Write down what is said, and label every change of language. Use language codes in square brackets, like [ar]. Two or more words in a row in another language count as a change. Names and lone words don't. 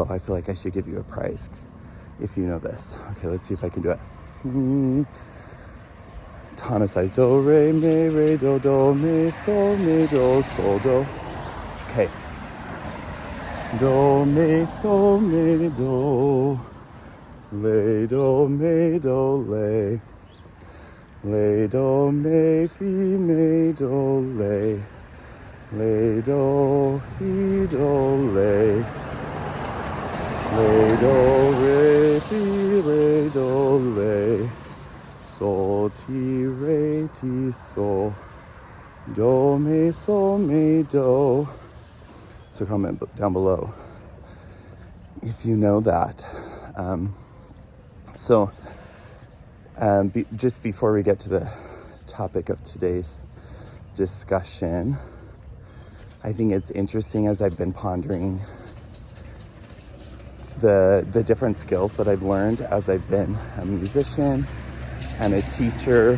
[en] I feel like I should give you a prize if you know this. Okay, let's see if I can do it. Tonicized do, re, do, me, sol, do. Okay. Do, me, sol, me, do. Le, do, me, do, le. Le, do, me, fi, me, do, le. Le, do, fi, do, le. Le, do, re, fi, re, do, le. Sol, ti, re, ti, sol. Do, me, sol, me, do. So comment down below if you know that. Just before we get to the topic of today's discussion, I think it's interesting as I've been pondering the different skills that I've learned as I've been a musician and a teacher.